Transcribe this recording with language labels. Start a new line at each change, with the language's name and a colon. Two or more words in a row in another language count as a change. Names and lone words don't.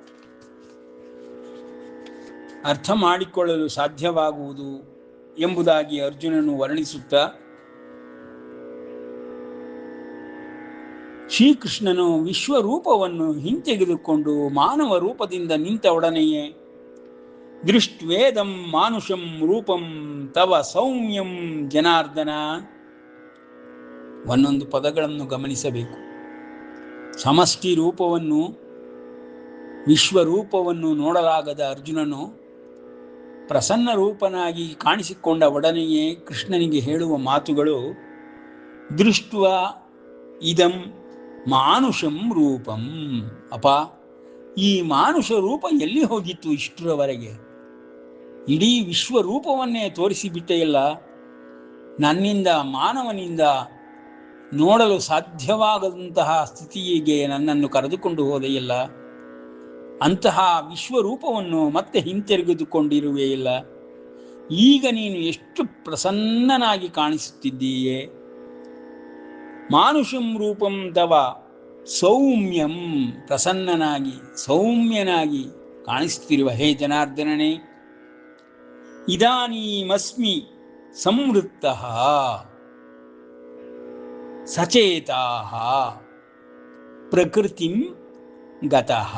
Kannada: ಅರ್ಥ ಮಾಡಿಕೊಳ್ಳಲು ಸಾಧ್ಯವಾಗುವುದು ಎಂಬುದಾಗಿ ಅರ್ಜುನನು ವರ್ಣಿಸುತ್ತಾ, ಶ್ರೀಕೃಷ್ಣನು ವಿಶ್ವರೂಪವನ್ನು ಹಿಂತೆಗೆದುಕೊಂಡು ಮಾನವ ರೂಪದಿಂದ ನಿಂತ ಒಡನೆಯೇ
Sanskrit: ದೃಷ್ಟ್ವೇದಂ ಮಾನುಷಂ ರೂಪಂ ತವ ಸೌಮ್ಯಂ ಜನಾರ್ದನ.
Kannada: ಒಂದೊಂದು ಪದಗಳನ್ನು ಗಮನಿಸಬೇಕು. ಸಮಷ್ಟಿ ರೂಪವನ್ನು, ವಿಶ್ವರೂಪವನ್ನು ನೋಡಲಾಗದ ಅರ್ಜುನನು ಪ್ರಸನ್ನ ರೂಪನಾಗಿ ಕಾಣಿಸಿಕೊಂಡ ಒಡನೆಯೇ ಕೃಷ್ಣನಿಗೆ ಹೇಳುವ ಮಾತುಗಳು
Sanskrit: ದೃಷ್ಟ್ವ ಇದಂ ಮಾನುಷಂ ರೂಪಂ.
Kannada: ಅಪ್ಪ, ಈ ಮಾನುಷ ರೂಪ ಎಲ್ಲಿ ಹೋಗಿತ್ತು ಇಷ್ಟರವರೆಗೆ? ಇಡೀ ವಿಶ್ವರೂಪವನ್ನೇ ತೋರಿಸಿಬಿಟ್ಟೆಯಲ್ಲ. ನನ್ನಿಂದ, ಮಾನವನಿಂದ ನೋಡಲು ಸಾಧ್ಯವಾಗದಂತಹ ಸ್ಥಿತಿಗೆ ನನ್ನನ್ನು ಕರೆದುಕೊಂಡು ಹೋದೆಯಲ್ಲ. ಅಂತಹ ವಿಶ್ವರೂಪವನ್ನು ಮತ್ತೆ ಹಿಂತೆಗೆದುಕೊಂಡಿರುವೆಯಲ್ಲ. ಈಗ ನೀನು ಎಷ್ಟು ಪ್ರಸನ್ನನಾಗಿ ಕಾಣಿಸುತ್ತಿದ್ದೀಯೇ.
Sanskrit: ಮಾನುಷಂ ರೂಪಂ ತವ ಸೌಮ್ಯಂ,
Kannada: ಪ್ರಸನ್ನನಾಗಿ ಸೌಮ್ಯನಾಗಿ ಕಾಣಿಸುತ್ತಿರುವ ಹೇ ಜನಾರ್ದನನೇ.
Sanskrit: ಇದಾನೀಮಸ್ಮಿ ಸಂವೃತ್ತಃ ಸಚೇತಾಃ ಪ್ರಕೃತಿಂ ಗತಃ.